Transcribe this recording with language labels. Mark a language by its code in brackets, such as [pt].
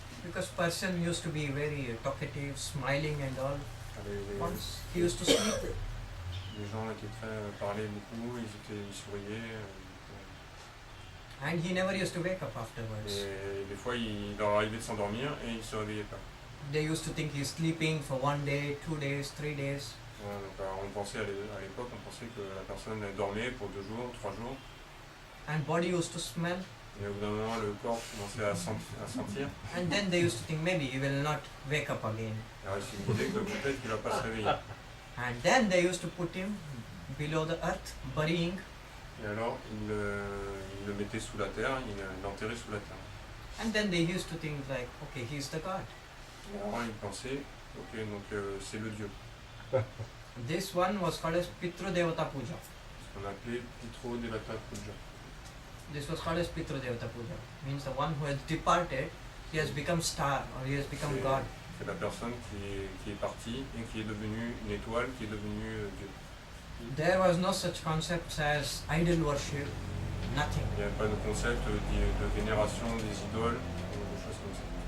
[en] Because person used to be very talkative, smiling and all. [fr] Les [en] Once he used to sleep. [fr] gens étaient très parlaient beaucoup, ils souriaient. [en] And he never used to wake up afterwards. [fr] Et des fois, il leur arrivait de s'endormir et ils ne se réveillaient pas. [en] They used to think he's sleeping for 1 day, 2 days, 3 days. [fr] Ouais, donc, on pensait à l'époque, on pensait que la personne dormait pour 2 jours, 3 jours. [en] And body used to smell. [fr] Et au bout d'un moment, le corps commençait à sentir. [en] And then they used to think maybe he will not wake up again. [fr] Et alors, ils se disaient que peut-être qu'il ne va pas se réveiller. [en] And then they used to put him below the earth, burying. [fr] Et alors, il le mettait sous la terre, il l'enterrait sous la terre. [en] And then they used to think like, okay, he's the God. [fr] Et alors, il pensait, ok, donc c'est le Dieu. [en] This one was called as Pitru Devata Puja. [fr] Ce qu'on appelait Pitro Devata Puja. [en] This was called as Pitru Devata Puja. Means the one who has departed, he has become star or he has become God. [fr] C'est la personne qui est partie et qui est devenue une étoile, qui est devenue Dieu. [en] There was no such concepts as idol worship, nothing. [fr] Il n'y avait pas de concept de vénération des idoles ou des choses comme ça.